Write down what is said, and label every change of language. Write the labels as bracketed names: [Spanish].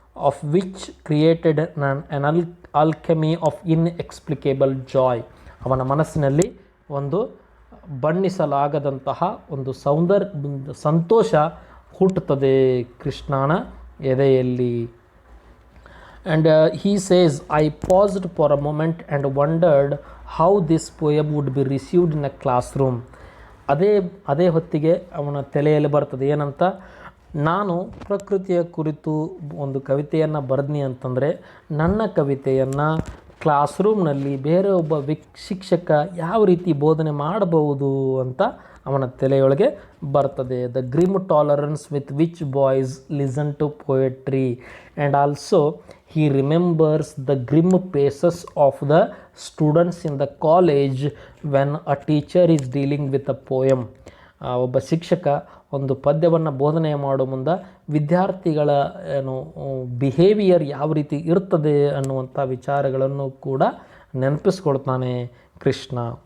[English] of which created on alchemy of inexplicable joy, [Kannada] ಅವನ ಮನಸ್ಸಿನಲ್ಲಿ ಒಂದು ಬಣ್ಣಿಸಲಾಗದಂತಹ ಒಂದು ಸಂತೋಷ ಹುಟ್ಟುತ್ತದೆ ಕೃಷ್ಣನ ಎದೆಯಲ್ಲಿ. [English] And he says, I paused for a moment and wondered how this poem would be received in a classroom. [Kannada] ಅದೇ ಹೊತ್ತಿಗೆ ಅವನ ತಲೆಯಲ್ಲಿ ಬರ್ತದೆ ಏನಂತ, ನಾನು ಪ್ರಕೃತಿಯ ಕುರಿತು ಒಂದು ಕವಿತೆಯನ್ನು ಬರೆದ್ನಿ ಅಂತಂದರೆ ನನ್ನ ಕವಿತೆಯನ್ನು ಕ್ಲಾಸ್ ರೂಮ್ನಲ್ಲಿ ಬೇರೆ ಒಬ್ಬ ಶಿಕ್ಷಕ ಯಾವ ರೀತಿ ಬೋಧನೆ ಮಾಡಬಹುದು ಅಂತ ಅವನ ತಲೆಯೊಳಗೆ ಬರ್ತದೆ. [English] The grim tolerance with which boys listen to poetry and also he remembers the grim faces of the students in the college when a teacher is dealing with a poem. [Kannada] ಒಬ್ಬ ಶಿಕ್ಷಕ ಒಂದು ಪದ್ಯವನ್ನು ಬೋಧನೆ ಮಾಡೋ ಮುಂದೆ ವಿದ್ಯಾರ್ಥಿಗಳ ಬಿಹೇವಿಯರ್ ಯಾವ ರೀತಿ ಇರ್ತದೆ ಅನ್ನುವಂಥ ವಿಚಾರಗಳನ್ನು ಕೂಡ ನೆನಪಿಸ್ಕೊಳ್ತಾನೆ ಕೃಷ್ಣ.